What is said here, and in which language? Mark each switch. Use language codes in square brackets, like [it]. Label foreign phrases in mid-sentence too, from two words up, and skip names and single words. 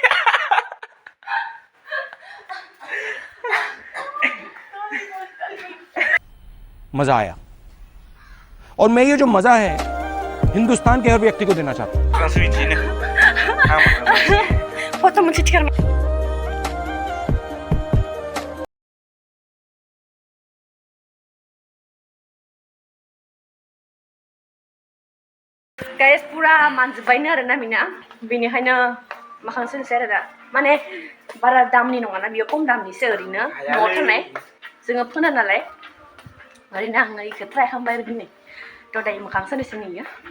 [hi] मजा आया और मैं ये जो मजा है हिंदुस्तान के हर व्यक्ति को देना चाहता हूँ [brx] फोटो मोनसे थिखार गाइस पुरा मानजोब्बायनो आरोना बिना बेनिखायनो माखांसोनोसै आरो दा माने बारा दामनि नङाना बियो खम दामनिसो ओरैनो न'आव थानाय जोङो फोना नालाय ओरैनो आङो इखौ ट्राइ खालामबाय आरो दिनै थ' दायो मोखांसोनोसै नुयो